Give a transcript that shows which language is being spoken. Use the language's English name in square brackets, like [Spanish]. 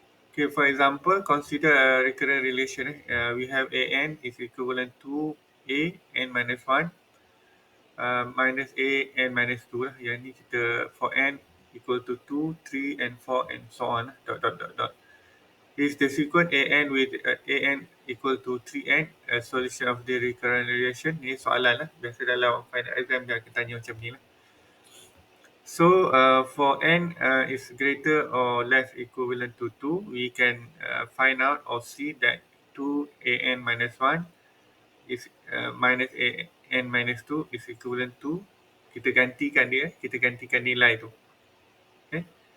[English] Okay, for example, consider a recurrent relation. We have AN is equivalent to A n minus 1 minus A n minus 2 lah. [Malay] Yang ni kita [English] for n equal to 2, 3 and 4 and so on lah. Dot. Is the sequence AN with AN equal to 3n a solution of the recurrent relation? [Malay] Ni soalan lah. Biasa dalam final exam dia akan tanya macam ni lah. [English] So for n is greater or less equivalent to 2, we can find out or see that 2an minus 1 is minus an minus 2 is equivalent to, [Malay] kita gantikan nilai tu. [English] Okay.